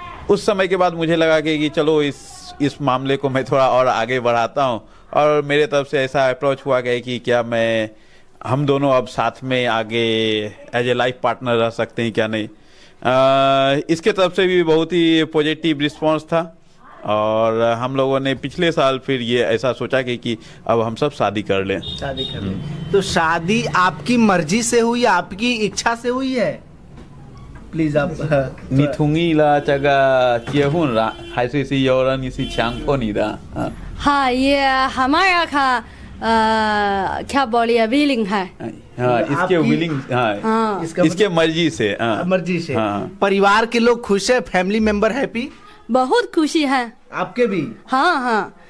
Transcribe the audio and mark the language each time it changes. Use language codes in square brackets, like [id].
[hi] उस समय के बाद मुझे लगा कि चलो इस मामले को मैं थोड़ा और आगे बढ़ाता हूँ, और मेरे तरफ से ऐसा अप्रोच हुआ गया कि क्या हम दोनों अब साथ में आगे [en] as a life partner [hi] रह सकते हैं, क्या नहीं। इसके तरफ से भी बहुत ही पॉजिटिव रिस्पांस था, और हम लोगों ने पिछले साल फिर ये ऐसा सोचा कि अब हम सब शादी कर लें। तो शादी आपकी मर्जी से हुई, आपकी इच्छा से हुई है? प्लीज आप। [zh] 你同意了这个结婚了，还是有人是强迫你的？ [hi] हाँ, ये हमारा का क्या बोलिए विलिंग है। हाँ, इसके विलिंग। हाँ, इसके मर्जी से। मर्जी से। हाँ। परिवार के लोग खुश है? [en] Family member happy? [hi] बहुत खुशी है। आपके भी? हाँ हाँ।